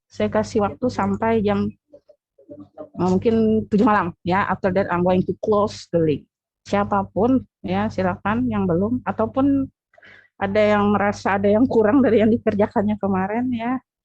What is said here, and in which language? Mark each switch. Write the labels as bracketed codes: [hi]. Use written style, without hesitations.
[id] Saya kasih waktu sampai jam mungkin 7 malam ya. [en] After that I'm going to close the link. [id] Siapapun ya silakan yang belum ataupun ada yang merasa ada yang kurang dari yang dikerjakannya kemarin ya.